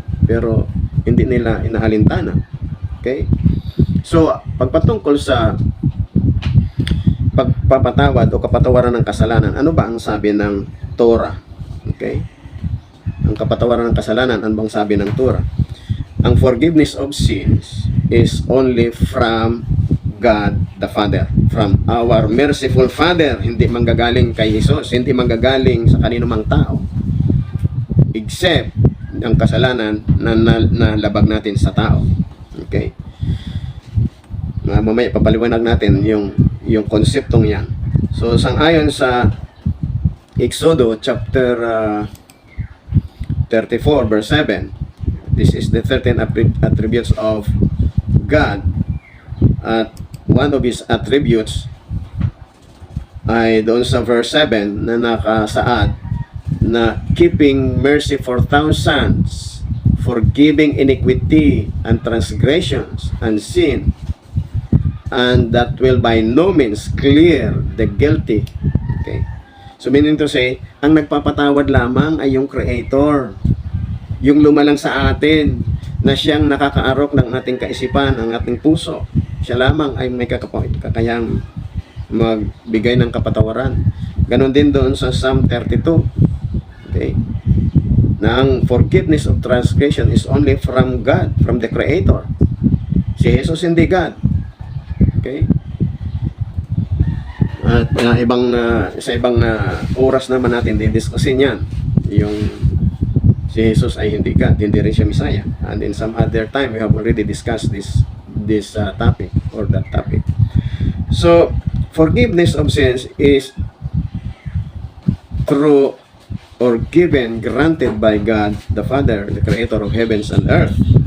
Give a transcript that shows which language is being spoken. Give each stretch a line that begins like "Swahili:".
Filipino: Pero hindi nila inaalintana. Okay? So, pagpatungkol sa pagpapatawad o kapatawaran ng kasalanan, ano ba ang sabi ng Torah? Okay? Ang kapatawaran ng kasalanan, ano bang sabi ng Torah?
English: Ang forgiveness of sins is only from God the Father, from our merciful Father.
Filipino: Hindi manggagaling kay Jesus, hindi manggagaling sa kanino mang tao, except ang kasalanan na labag natin sa tao. Okay? Mamaya papaliwanag natin yung konseptong yan.
English: So,
Filipino: sang-ayon sa Exodo
English: chapter 34 verse 7, this is the 13 attributes of God. At one of His attributes
Filipino: ay doon sa verse 7 na nakasaad na
English: keeping mercy for thousands, forgiving iniquity and transgressions and sin, and that will by no means clear the guilty. Okay? So meaning to say,
Filipino: ang nagpapatawad lamang ay yung Creator, yung lumalang sa atin, na siyang nakakaarok ng ating kaisipan, ang ating puso. Siya lamang ay may kakayang magbigay ng kapatawaran. Ganon din doon sa Psalm 32. Okay?
English: Na ang forgiveness of transgression is only from God, from the Creator.
Filipino: Si Jesus hindi God. Okay? At sa ibang oras naman natin didiscusin yan. Yung si Jesus ay hindi God, hindi rin siya Messiah.
English: And in some other time, we have already discussed this topic or that topic. So, forgiveness of sins is through or given, granted by God the Father, the Creator of heavens and earth.